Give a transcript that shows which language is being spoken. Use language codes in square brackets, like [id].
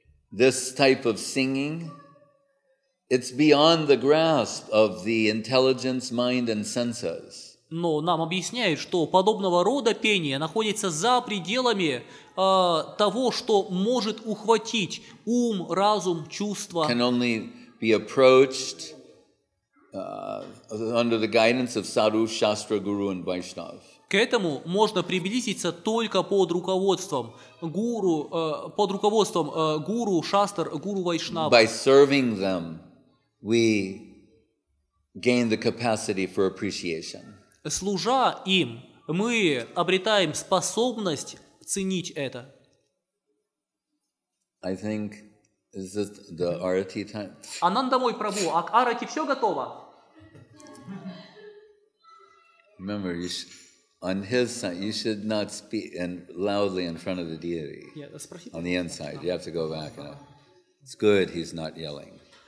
[en] This type of singing, it's beyond the grasp of the intelligence, mind, and senses. [ru] Но нам объясняют, что подобного рода пение находится за пределами того, что может ухватить ум, разум, чувства. [en] Can only be approached under the guidance of Sadhu, Shastra, Guru, and Vaishnav. [ru] К этому можно приблизиться только под руководством гуру, шастр, гуру Вайшнава. [en] By serving them, we gain the capacity for appreciation. [ru] Служа им, мы обретаем способность ценить это. [en] I think, is this the Arati time? [ru] Ананда мой Прабху, а к Арати все готово? [en] Remember, on his side, you should not speak loudly in front of the deity. On the inside, you have to go back. It's good he's not yelling.